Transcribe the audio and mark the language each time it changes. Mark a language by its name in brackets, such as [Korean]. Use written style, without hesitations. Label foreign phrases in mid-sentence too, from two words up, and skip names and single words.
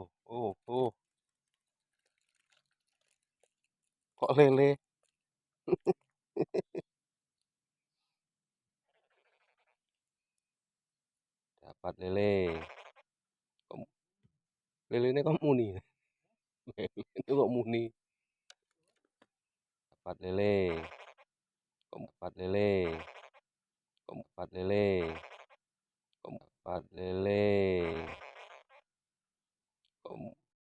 [Javanese] Oh oh, kok lele? [Indonesian] Dapat lele. [Javanese] Kok lelene kok muni? Lelene kok muni? [Indonesian] Dapat lele. Dapat lele. Dapat lele. Dapat lele.